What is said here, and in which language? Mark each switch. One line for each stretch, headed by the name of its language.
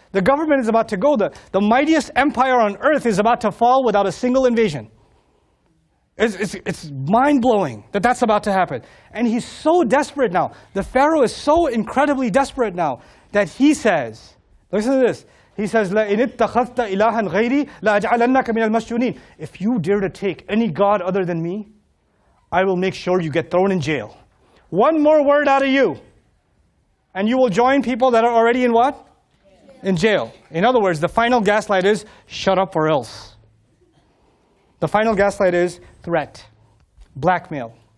English: The government is about to go. The mightiest empire on earth is about to fall without a single invasion. It's mind-blowing that that's about to happen. And he's so desperate now. The Pharaoh is so incredibly desperate now that he says, listen to this. He says,
Arabic: لَإِنِ اتَّخَذْتَ إِلَهًا غَيْرِي لَأَجْعَلَنَّكَ مِنَ الْمَسْجُونِينَ.
English: If you dare to take any god other than me, I will make sure you get thrown in jail. One more word out of you, and you will join people that are already in what? In jail. In other words, the final gaslight is, shut up or else. The final gaslight is threat, blackmail,